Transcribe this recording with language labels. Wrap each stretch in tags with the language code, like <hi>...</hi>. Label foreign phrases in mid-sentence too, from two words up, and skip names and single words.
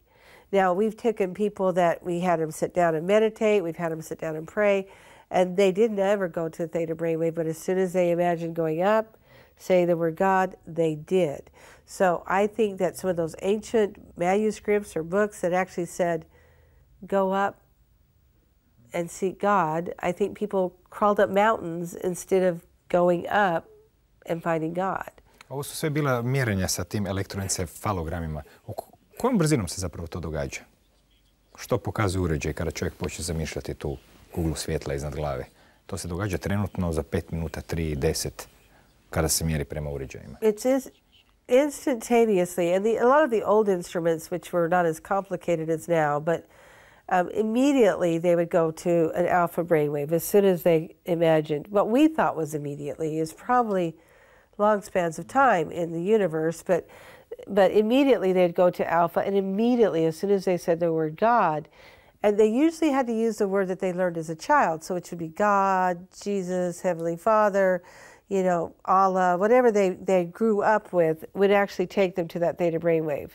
<en>Now, we've taken people that we had them sit down and meditate, we've had them sit down and pray, and they didn't ever go to the theta brainwave, but as soon as they imagined going up, say the word God, they did. So I think that some of those ancient manuscripts or books that actually said, go up and seek God, I think people crawled up mountains instead of going up and finding God.</en> <hr>Ovo su sve bila mjerenja sa tim elektroencefalogramima. Kojom brzinom se zapravo to događa? Što pokazuje uređaj kada čovjek počne zamišljati tu kuglu svjetla iznad glave? To se događa trenutno za 5 minuta, 3, 10, kada se mjeri prema uređajima.</hr> <en>It's instantaneously, and a lot of the old instruments, which were not as complicated as now, but immediately they would go to an alpha brainwave as soon as they imagined. What we thought was immediately is probably long spans of time in the universe, but immediately they'd go to alpha, and immediately, as soon as they said the word God, and they usually had to use the word that they learned as a child, so it should be God, Jesus, Heavenly Father, you know, Allah, whatever they grew up with would actually take them to that theta brainwave.</en>